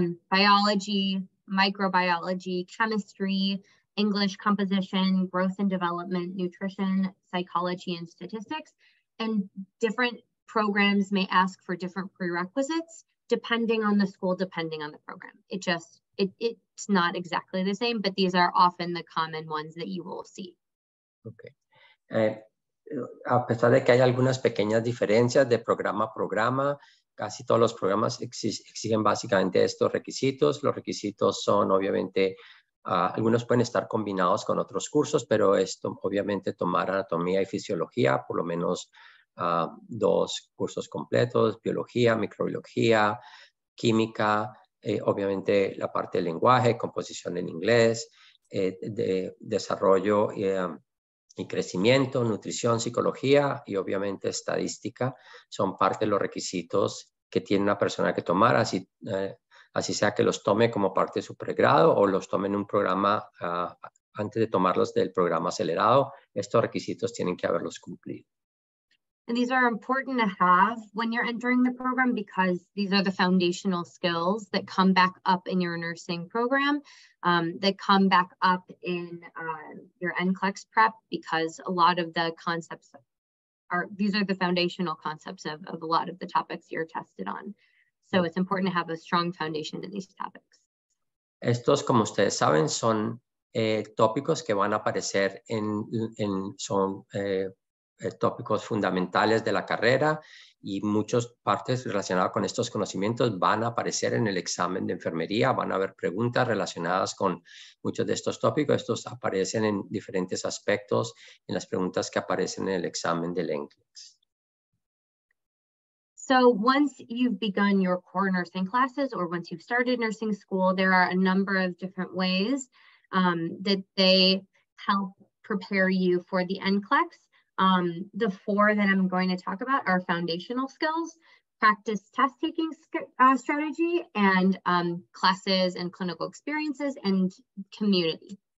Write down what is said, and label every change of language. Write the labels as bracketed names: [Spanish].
[English] Biology, microbiology, chemistry, English composition, growth and development, nutrition, psychology, and statistics. And different programs may ask for different prerequisites depending on the school, depending on the program. It's not exactly the same, but these are often the common ones that you will see. Okay. [Spanish] A pesar de que hay algunas pequeñas diferencias de programa a programa, casi todos los programas exigen básicamente estos requisitos. Los requisitos son obviamente, algunos pueden estar combinados con otros cursos, pero esto obviamente tomar anatomía y fisiología, por lo menos 2 cursos completos, biología, microbiología, química, obviamente la parte del lenguaje, composición en inglés, de desarrollo y crecimiento, nutrición, psicología y obviamente estadística son parte de los requisitos que tiene una persona que tomar, así sea que los tome como parte de su pregrado o los tome en un programa antes de tomarlos del programa acelerado. Estos requisitos tienen que haberlos cumplido. [English] And these are important to have when you're entering the program because these are the foundational skills that come back up in your nursing program, that come back up in your NCLEX prep, because a lot of the concepts these are the foundational concepts of a lot of the topics you're tested on. So it's important to have a strong foundation in these topics. [Spanish] Estos, como ustedes saben, son tópicos que van a aparecer son tópicos fundamentales de la carrera y muchas partes relacionadas con estos conocimientos van a aparecer en el examen de enfermería, van a haber preguntas relacionadas con muchos de estos tópicos. Estos aparecen en diferentes aspectos en las preguntas que aparecen en el examen del NCLEX. [English] So once you've begun your core nursing classes or once you've started nursing school, there are a number of different ways that they help prepare you for the NCLEX. The 4 that I'm going to talk about are foundational skills, practice test taking strategy, and classes and clinical experiences and community.